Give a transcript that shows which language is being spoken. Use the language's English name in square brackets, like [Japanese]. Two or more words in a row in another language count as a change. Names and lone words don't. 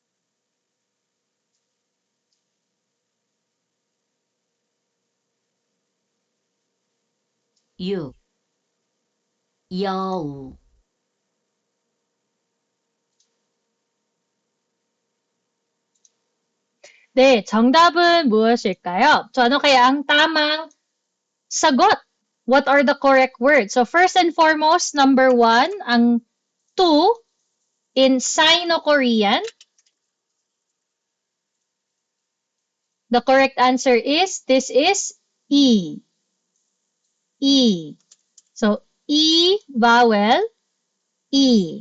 [Korean] 6, 여우. 네, 정답은 무엇일까요? [Filipino] So, ano kaya ang tamang sagot? [English] What are the correct words? So, first and foremost, number 1, ang to in Sino-Korean. The correct answer is, this is E. E. So, E vowel, E.